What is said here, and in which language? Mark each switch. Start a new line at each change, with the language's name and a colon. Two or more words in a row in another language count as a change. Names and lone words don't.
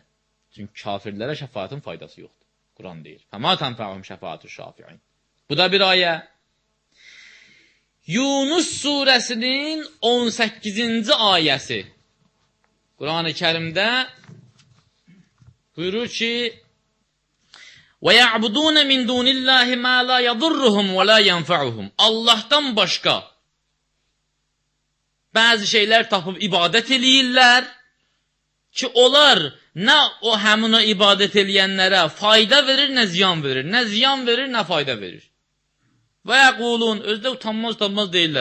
Azerbaijani: Çünki kafirlərə şəfaətin faydası yoxdur. Quran deyir.
Arabic: فما تنفعهم شفاعة الشافعين.
Azerbaijani: Bu da bir ayə. Yunus surəsinin 18-ci ayəsi. Quran-ı Kərimdə buyurur ki,
Arabic: وَيَعْبُدُونَ مِنْ دُونِ اللّٰهِ مَا لَا يَضُرُّهُمْ وَلَا يَنْفَعُهُمْ.
Azerbaijani: Allahdan başqa bəzi şeylər tapıb ibadət eləyirlər ki, onlar nə o həmin o ibadət eləyənlərə fayda verir, nə ziyan verir. Nə ziyan verir, nə fayda verir.
Arabic: ويقولون,
Azerbaijani: özdə utanmaz deyirlər.